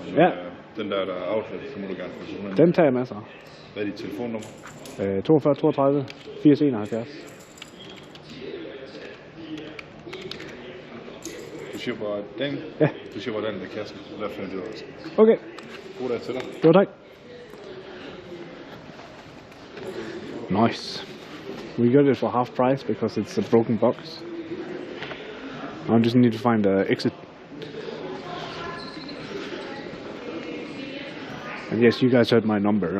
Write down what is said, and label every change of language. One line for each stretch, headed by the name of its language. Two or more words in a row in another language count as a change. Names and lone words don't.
Danish: Den der er outlet, så må du gerne få 100. Den tager jeg masser. Hvad er dit telefonnummer? 42, 32, 80, 71. Du siger bare den? Ja. Du siger bare den der kassen, der finder du også. Okay. God dag til dig. Jo, tak.
English: Nice. We got it for half price because it's a broken box. I just need to find the exit. And yes, you guys heard my number.